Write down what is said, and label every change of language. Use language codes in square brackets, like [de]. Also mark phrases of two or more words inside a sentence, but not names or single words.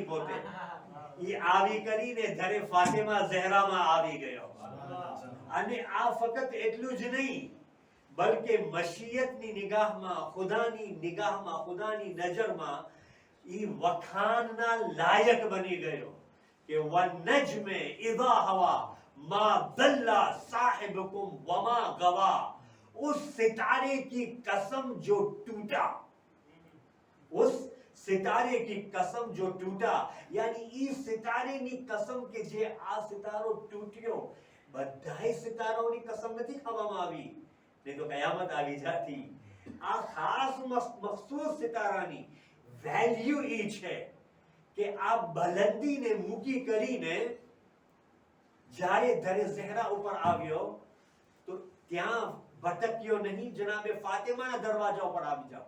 [gu] પોતે ઈ આવી કરીને ધરે ફાતિમા ઝહરામાં આવી ગયો. અને આ ફક્ત એટલું જ નહીં, બલકે મશિયતની નિગાહમાં, ખુદાની નિગાહમાં, ખુદાની નજરમાં ઈ વખાણના લાયક બની ગયો કે [ar] والنجم إذا هوى ما ضل صاحبكم وما غوى. [hi] उस सितारे की कसम जो टूटा, उस सितारे की कसम जो टूटा, यानी ई सितारेની कसम [gu] કે જે આ સિતારો તૂટ્યો, બધાય સિતારોની કસમ નથી ખાવામાં આવી, નહીં તો કયામત આવી જાતી. આ ખાસ મખસૂસ સિતારાની વેલ્યુ ઈ છે કે આ બલંદીને મૂકી કરીને જ્યારે ધરે ઝહરા ઉપર આવ્યો તો ત્યાં ભટક્યો નહીં, જનાબે ફાતિમાના દરવાજા ઉપર આવી જાઓ.